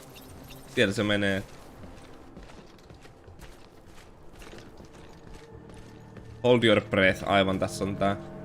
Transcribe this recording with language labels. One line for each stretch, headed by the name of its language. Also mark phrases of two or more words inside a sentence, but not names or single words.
Finnish: Siellä se menee.
English: Hold your breath,
Finnish: aivan tässä on tää.